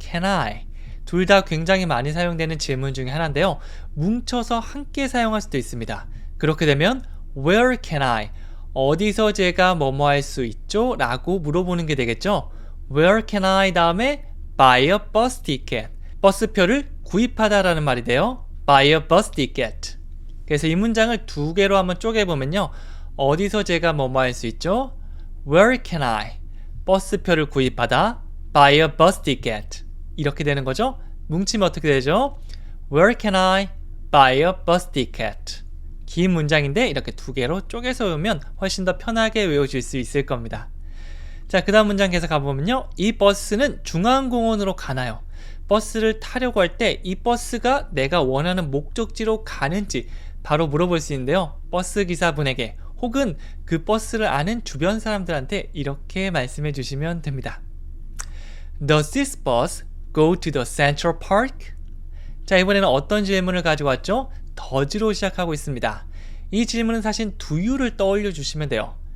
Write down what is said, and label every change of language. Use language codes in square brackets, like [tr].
[en] can I [ko] 둘 다 굉장히 많이 사용되는 질문 중에 하나인데요. 뭉쳐서 함께 사용할 수도 있습니다. 그렇게 되면 [en] where can I [ko] 어디서 제가 뭐뭐 할 수 있죠? 라고 물어보는 게 되겠죠. [en] where can I [ko] 다음에 [en] buy a bus ticket [ko] 버스표를 구입하다 라는 말이 돼요. [en] buy a bus ticket [ko] 그래서 이 문장을 두 개로 한번 쪼개보면요. 어디서 제가 뭐뭐 할 수 있죠? [en] Where can I? [ko] 버스표를 구입하다 [en] buy a bus ticket [ko] 이렇게 되는 거죠. 뭉치면 어떻게 되죠? [en] Where can I buy a bus ticket? [ko] 긴 문장인데 이렇게 두 개로 쪼개서 외우면 훨씬 더 편하게 외워줄 수 있을 겁니다. 자, 그 다음 문장 계속 가보면요. 이 버스는 중앙공원으로 가나요? 버스를 타려고 할 때 이 버스가 내가 원하는 목적지로 가는지 바로 물어볼 수 있는데요. 버스 기사분에게 혹은 그 버스를 아는 주변 사람들한테 이렇게 말씀해 주시면 됩니다. [en] Does this bus go to the Central Park? [ko] 자, 이번에는 어떤 질문을 가지고 왔죠? does로 시작하고 있습니다. 이 질문은 사실 [en] do you [ko] 를 떠올려 주시면 돼요.